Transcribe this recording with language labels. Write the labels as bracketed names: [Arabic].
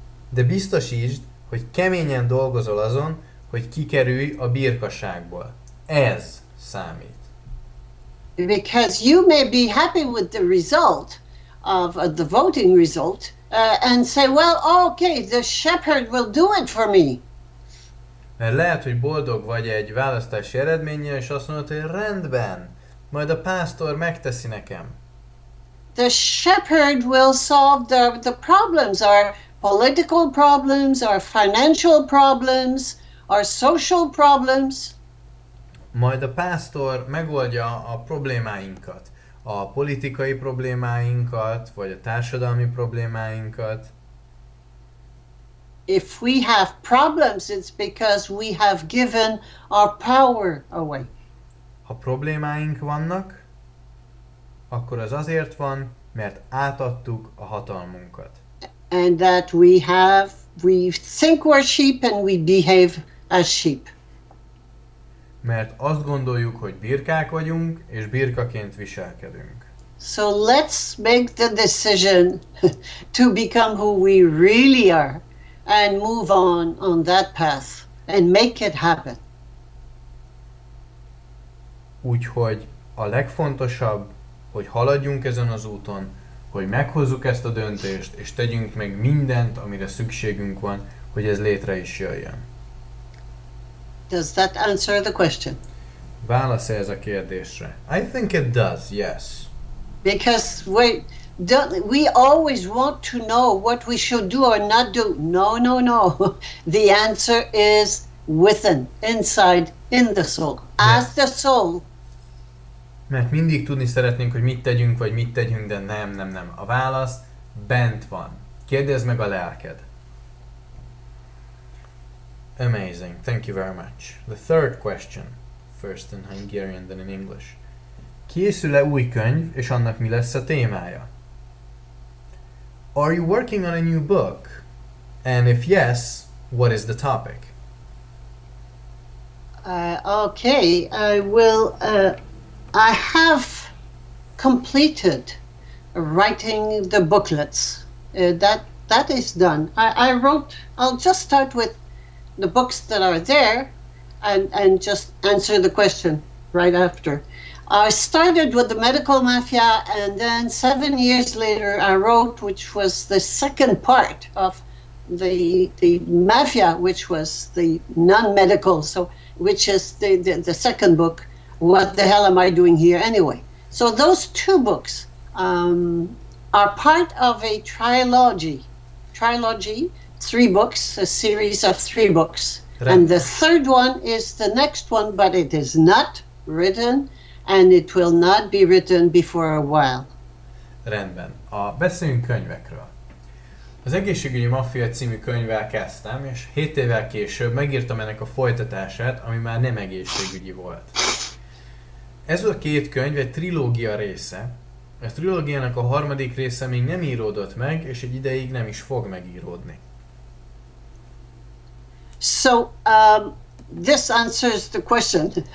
[Hungarian] De biztosítsd, hogy keményen dolgozol azon, hogy kikerülj a birkaságból. Ez számít. [English] Because you may be happy with the result of the voting result and say, well, okay, the shepherd will do it for me. [Hungarian] Mert lehet, hogy boldog vagy egy választási eredménnyel, és azt mondod, hogy rendben, majd a pásztor megteszi nekem. [English] The shepherd will solve the problems, our political problems, our financial problems, our social problems. [Hungarian] Majd a pásztor megoldja a problémáinkat, a politikai problémáinkat, vagy a társadalmi problémáinkat. [English] If we have problems, it's because we have given our power away. [Hungarian] Ha problémáink vannak, akkor az azért van, mert átadtuk a hatalmunkat. [English] And that we think we're sheep and we behave as sheep. [Hungarian] Mert azt gondoljuk, hogy birkák vagyunk, és birkaként viselkedünk. [English] So let's make the decision to become who we really are and move on that path and make it happen. [Hungarian] Úgyhogy a legfontosabb, hogy haladjunk ezen az úton, hogy meghozzuk ezt a döntést, és tegyünk meg mindent, amire szükségünk van, hogy ez létre is jöjjön. [English] Does that answer the question? [Hungarian] Válasz ez a kérdésre. [English] I think it does, yes. Because we always want to know what we should do or not do. No, no, no. The answer is within, inside, in the soul. As the soul. [Hungarian] Mert mindig tudni szeretnénk, hogy mit tegyünk, vagy mit tegyünk, de nem. A válasz bent van. Kérdezd meg a lelked. [English] Amazing. Thank you very much. The third question. First in Hungarian, then in English. [Hungarian] Készül-e új könyv, és annak mi lesz a témája? [English] Are you working on a new book? And if yes, what is the topic? Okay, I will. I have completed writing the booklets. That is done. I wrote. I'll just start with the books that are there, and just answer the question right after. I started with the medical mafia, and then 7 years later I wrote, which was the second part of the mafia, which was the non-medical, so which is the second book. What the hell am I doing here anyway? So those two books are part of a trilogy. 3 books, a series of 3 books. Right. And the third one is the next one, but it is not written, and it will not be written before a while. [Hungarian] Rendben. Beszéljünk könyvekről. Az Egészségügyi Maffia című könyvvel kezdtem, és 7 évvel később megírtam ennek a folytatását, ami már nem egészségügyi volt. Ez a 2 könyv egy trilógia része. A trilógiának a 3. része még nem íródott meg, és egy ideig nem is fog megíródni. [English] So this answers the question.